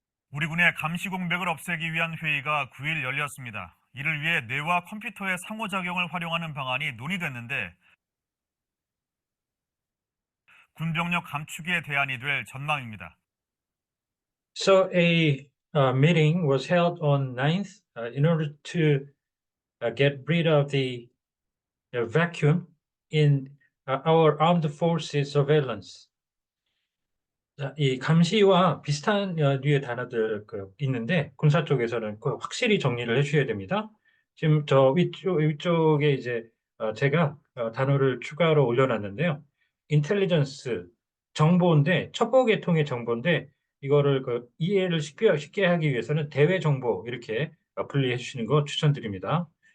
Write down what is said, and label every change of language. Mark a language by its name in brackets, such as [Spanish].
[Korean] 우리 군의 감시 공백을 없애기 위한 회의가 9일 열렸습니다. 이를 위해 뇌와 컴퓨터의 상호작용을 활용하는 방안이 논의됐는데 군병력 감축에 대안이 될 전망입니다. [English] So a meeting was held on 9th in order to get rid of the vacuum in our armed forces surveillance. [Korean] 자, 이 감시와 비슷한 류의 단어들 있는데 군사 쪽에서는 확실히 정리를 해주셔야 됩니다. 지금 저 위쪽에 이제 제가 단어를 추가로 올려놨는데요. 인텔리전스 정보인데 첩보 계통의 정보인데 이거를 이해를 쉽게 하기 위해서는 대외 정보 이렇게 분리해 주시는 거 추천드립니다.